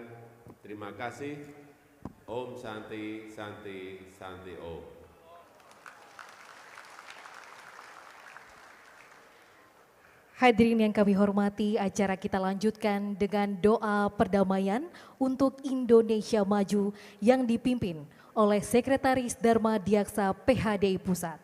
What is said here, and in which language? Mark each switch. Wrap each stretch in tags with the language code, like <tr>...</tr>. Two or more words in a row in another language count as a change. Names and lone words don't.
<id>Terima kasih.</id> <sa>Om Santi, Santi, Santi Om.</sa> <id>Hadirin yang kami hormati, acara kita lanjutkan dengan doa perdamaian untuk Indonesia Maju yang dipimpin oleh Sekretaris Dharma Diaksa PHDI Pusat.</id>